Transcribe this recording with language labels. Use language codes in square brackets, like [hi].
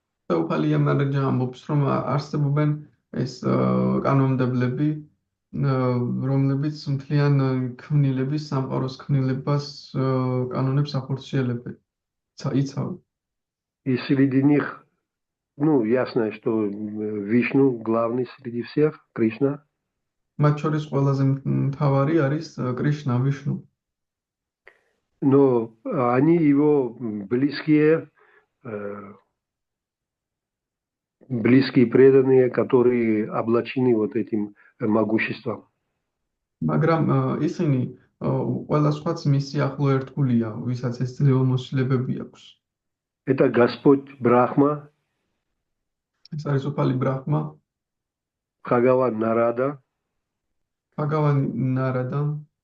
[ka] უფალი იამარაჯა ამბობს, რომ არსებობენ ეს კანონმდებლები, რომლებიც მთლიან ქმნილების, სამყაროს ქმნილებას კანონებს ახორციელებენ. იცავენ. [ru] И среди них, ясно, что Вишну главный среди всех, Кришна. [ka] მათ შორის ყველაზე მთავარი არის კრიშნა, ვიშნუ. [ru] Но они его близкие преданные, которые облачены вот этим могуществом. [ka] მაგრამ ისინი ყველა სხვაც მისი ახლო ერთგულია, ვისაც ეს ძლევამოსილებები აქვს. [ru] Это Господь Брахма. [ka] ეს არის უფალი ბრაჰმა. [ru] Бхагаван Нарада. Бхагаван Нарада.